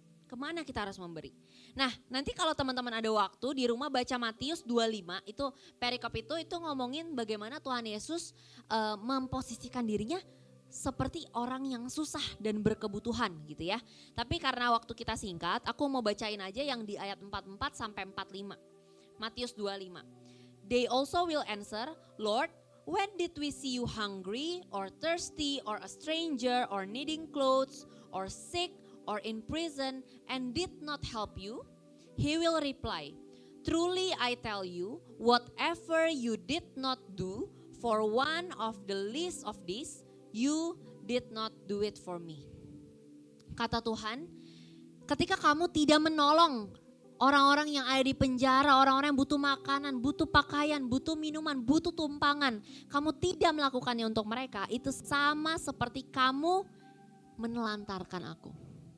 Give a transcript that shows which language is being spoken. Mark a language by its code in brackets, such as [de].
[id] Kemana kita harus memberi. Nah nanti kalau teman-teman ada waktu di rumah baca Matius 25, itu perikop itu ngomongin bagaimana Tuhan Yesus memposisikan dirinya seperti orang yang susah dan berkebutuhan gitu ya. Tapi karena waktu kita singkat, aku mau bacain aja yang di ayat 44 sampai 45. Matius 25. [en] They also will answer, Lord, when did we see you hungry or thirsty or a stranger or needing clothes or sick or in prison and did not help you? He will reply, truly I tell you, whatever you did not do for one of the least of these, you did not do it for me. [id] Kata Tuhan, ketika kamu tidak menolong orang-orang yang ada di penjara, orang-orang yang butuh makanan, butuh pakaian, butuh minuman, butuh tumpangan, kamu tidak melakukannya untuk mereka, itu sama seperti kamu menelantarkan aku.